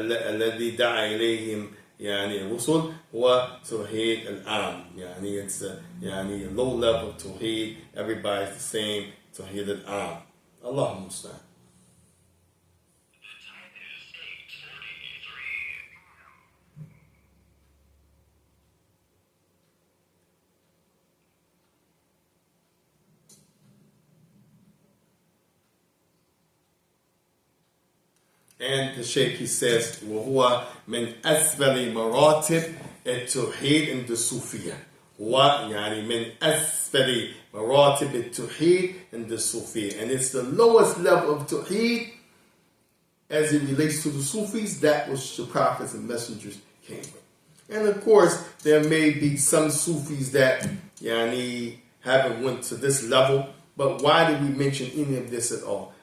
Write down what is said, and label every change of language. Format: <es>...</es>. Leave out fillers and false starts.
<ar>الذي دعا إليهم الرسل هو توحيد العام.</ar> <en>it's low level توحيد, everybody's the same توحيد العام.</en> <ar>اللهم المستعان.</ar> <en>And the Shaykh, he says,</en> <ar>وَهُوَ مِنْ أَسْفَلِ مَرَاتِبِ التَّوْحِيدِ عند الصوفية. هو من أسفل مراتب التوحيد عند الصوفية.</ar> <en>And it's the lowest level of Tawheed as it relates to the Sufis, that which the prophets and messengers came with. And of course, there may be some Sufis that haven't went to this level, but why did we mention any of this at all?</en>